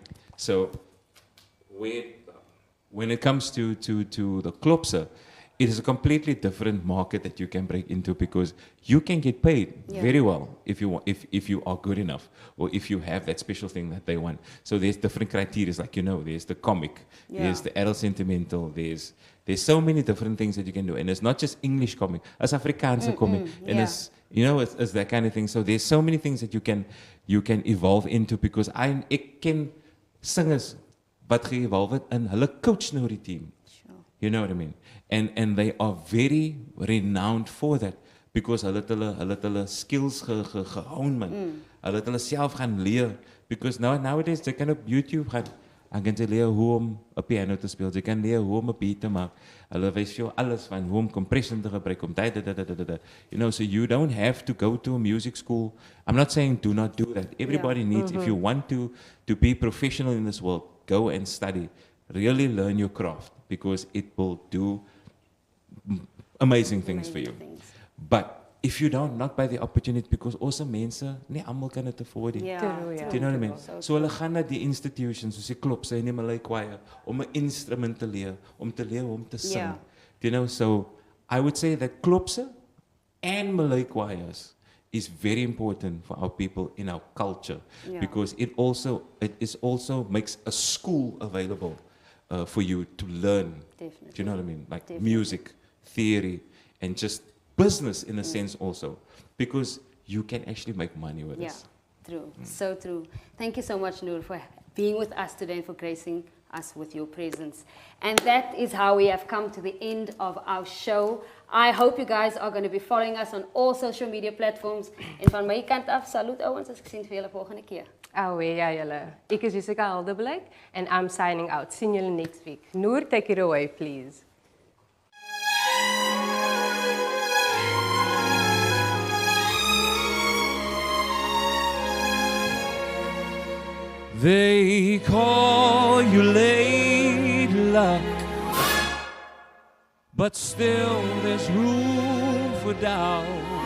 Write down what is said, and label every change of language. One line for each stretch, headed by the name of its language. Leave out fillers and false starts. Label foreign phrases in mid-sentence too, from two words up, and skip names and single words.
English: So when it comes to the Klopse, it is a completely different market that you can break into, because you can get paid very well if you are good enough, or if you have that special thing that they want. So there's different criteria, like, you know, there's the comic, there's the adult sentimental, there's so many different things that you can do, and it's not just English comic, it's Afrikaanse comic, and it's, you know, it's that kind of thing. So there's so many things that you can evolve into, because
Afrikaans: ek ken singers wat ge-evolve het in hulle coach nou die team.
English: You know what I mean? And they are very renowned for that, because
Afrikaans: hulle het hulle skills gehoon, man. Hulle het hulle self gaan leer,
English: because nowadays
Afrikaans: jy kan op YouTube gaan, en kan jy leer hoe om 'n piano te speel, jy kan leer hoe om 'n beat te maak. Hulle wys jou alles van hoe om compression te gebruik, om dit.
English: You know, so you don't have to go to a music school. I'm not saying do not do that. Everybody needs, if you want to be professional in this world, go and study. Really learn your craft, because it will do amazing things for you. But if you don't, not by the opportunity, because also
Afrikaans: mense, nie almal kan dit afford nie.
English: Yeah. True, yeah. Do you know what I mean? So
Afrikaans: So hulle gaan na die institutions soos die Klopse en die Malay choir om 'n instrument te leer, om te sing. Yeah.
English: Do you know, so I would say that Klopse and Malay choirs is very important for our people in our culture, because it also makes a school available for you to learn. Definitely. Do you know what I mean? Like Definitely. music, theory, and just business in a sense also, because you can actually make money with Yeah, this. true. So true. Thank you so much, Nur, for being with us today and for gracing us with your presence. And that is how we have come to the end of our show. I hope you guys are going to be following us on all social media platforms.
Afrikaans: En van my kant af, salut ouens, as ek sien vir julle volgende keer. Aweh, ja julle. Ek is Jessica Alderblyk
English: and I'm signing out.
Afrikaans: Sien julle
English: next week. Noor, take it away, please. They call you late luck, but still there's room for doubt.